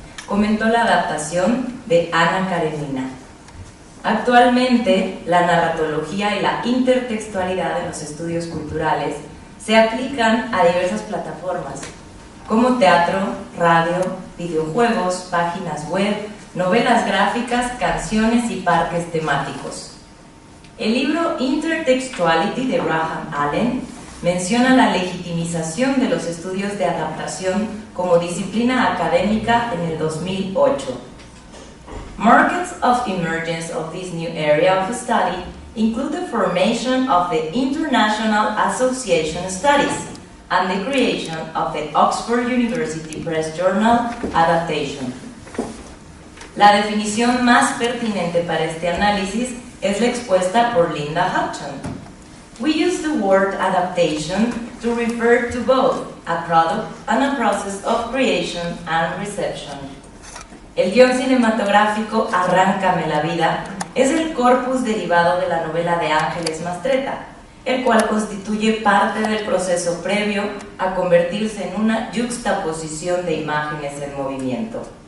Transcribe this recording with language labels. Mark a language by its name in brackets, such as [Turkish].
[Spanish] Comentó la adaptación de Anna Karenina. Actualmente, la narratología y la intertextualidad en los estudios culturales se aplican a diversas plataformas, como teatro, radio, videojuegos, páginas web, novelas gráficas, canciones y parques temáticos. El libro Intertextuality de Graham Allen menciona la legitimización de los estudios de adaptación como disciplina académica en el 2008. [English] Markets of emergence of this new area of study include the formation of the International Association Studies and the creation of the Oxford University Press Journal Adaptation. [Spanish] La definición más pertinente para este análisis es la expuesta por Linda Hutton. [English] We use the word adaptation to refer to both a product and a process of creation and reception. [Spanish] El guión cinematográfico Arráncame la vida es el corpus derivado de la novela de Ángeles Mastretta, el cual constituye parte del proceso previo a convertirse en una yuxtaposición de imágenes en movimiento.